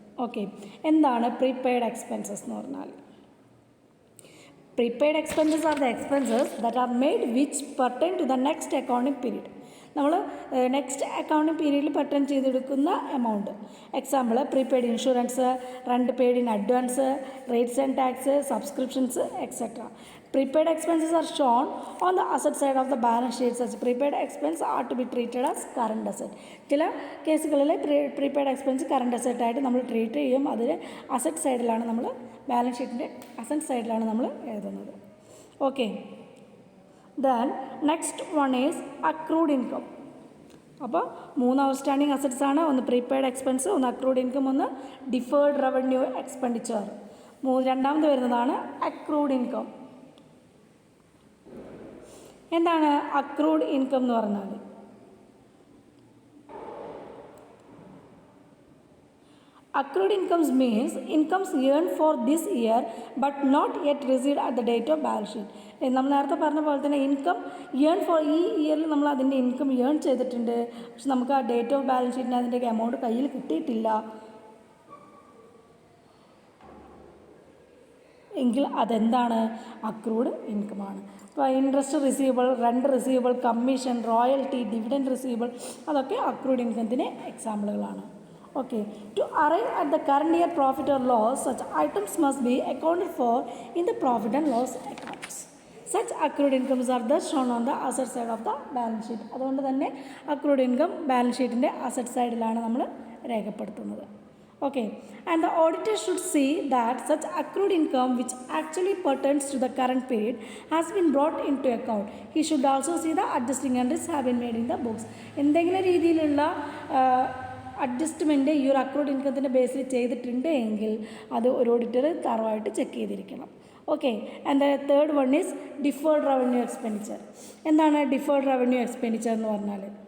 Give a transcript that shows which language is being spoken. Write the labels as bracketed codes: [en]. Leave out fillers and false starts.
[ml] Okay, എന്താണ് prepaid expenses എന്ന് പറഞ്ഞാൽ? [en] Prepaid expenses are the expenses that are made which pertain to the next accounting period. [ml] നമ്മൾ next accounting പീരീഡിൽ pertain ചെയ്തെടുക്കുന്ന amount. [en] Example prepaid insurance, rent paid in advance, rates and tax, subscriptions etcetera. Prepaid expenses are shown on the asset side of the balance sheet. Such prepaid expense are to be treated as current asset. [ml] ചില കേസുകളിൽ prepaid expense current asset ആയിട്ട് നമ്മൾ treat ചെയ്യും. അതിൽ asset സൈഡിലാണ് നമ്മൾ balance ഷീറ്റിൻ്റെ asset സൈഡിലാണ് നമ്മൾ എഴുതുന്നത്. [en] Okay, then next one is accrued income. [ml] അപ്പോൾ 3 ഔട്ട്സ്റ്റാൻഡിങ് അസറ്റ്സ് ആണ്. ഒന്ന് പ്രീപെയ്ഡ് എക്സ്പെൻസ്, ഒന്ന് അക്രൂഡ് ഇൻകം, ഒന്ന് ഡിഫേർഡ് റവന്യൂ എക്സ്പെൻഡിച്ചർ. രണ്ടാമത് വരുന്നതാണ് അക്രൂഡ് ഇൻകം. എന്താണ് അക്രൂഡ് ഇൻകം എന്ന് പറഞ്ഞാൽ? [en] Accrued incomes means incomes earned for this year but not yet received at the date of balance sheet. [ml] നമ്മൾ നേരത്തെ പറഞ്ഞ പോലെ തന്നെ ഇൻകം ഏൺ ഫോർ ഈ ഇയറിൽ നമ്മൾ അതിൻ്റെ ഇൻകം ഏൺ ചെയ്തിട്ടുണ്ട്, പക്ഷെ നമുക്ക് ആ ഡേറ്റ് ഓഫ് ബാലൻസ് ഷീറ്റിന് അതിൻ്റെ എമൗണ്ട് കയ്യിൽ കിട്ടിയിട്ടില്ല എങ്കിൽ അതെന്താണ്? അക്രൂഡ് ഇൻകമാണ്. ഇപ്പോൾ interest receivable, rent receivable, commission, royalty, dividend receivable അതൊക്കെ accrued ഇൻകത്തിന് എക്സാമ്പിളുകളാണ്. [en] Okay, to arrive at the current year profit or loss, such items must be accounted for in the profit and loss accounts. Such accrued incomes are thus shown on the asset side of the balance sheet. [ml] അതുകൊണ്ട് തന്നെ accrued income balance ഷീറ്റിൻ്റെ asset സൈഡിലാണ് നമ്മൾ രേഖപ്പെടുത്തുന്നത്. [en] Okay, and the auditor should see that such accrued income which actually pertains to the current period has been brought into account. He should also see the adjusting entries have been made in the books. [ml] എന്തെങ്കിലും രീതിയിലുള്ള adjustment ഈ ഒരു accrued ഇൻകത്തിൻ്റെ ബേസിൽ ചെയ്തിട്ടുണ്ട് എങ്കിൽ അത് ഒരു auditor തറവായിട്ട് check ചെയ്തിരിക്കണം. [en] Okay, and the third one is deferred revenue expenditure. [ml] എന്താണ് ഡിഫേർഡ് റവന്യൂ എക്സ്പെൻഡിച്ചർ എന്ന് പറഞ്ഞാൽ?